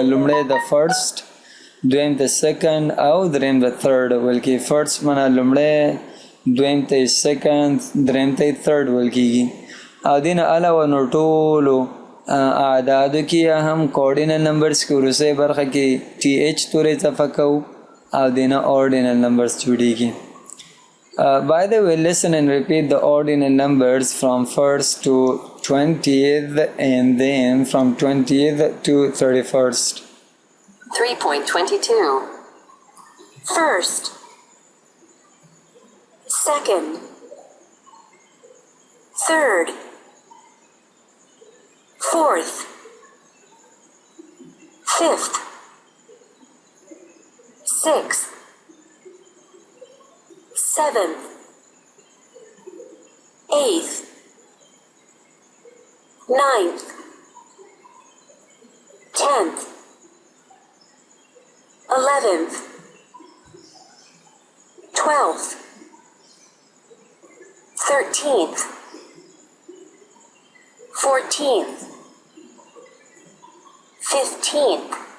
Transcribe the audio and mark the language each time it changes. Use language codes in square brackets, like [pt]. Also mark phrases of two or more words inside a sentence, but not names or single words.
[ps] لومړی د فرست دویم د سیکنډ او دریم د تھرډ ویل کېږي فرست معنا لومړی دویم ته یې سیکنډ دریم ته یې تھرډ ویل کېږي او دې نه علاوه نو ټولو اعدادو کې هم [en] cardinal numbers [ps] کې وروستۍ برخه کې ټي ایچ تورې اضافه کوو او دینا [en] ordinal numbers [ps] جوړیږي [en] by the way listen and repeat the ordinal numbers from 1st to 20th and then from 20th to 31st 3.22 First Second Third Fourth Fifth Sixth, seventh, eighth, ninth, 10th, 11th, 12th, 13th, 14th, 15th,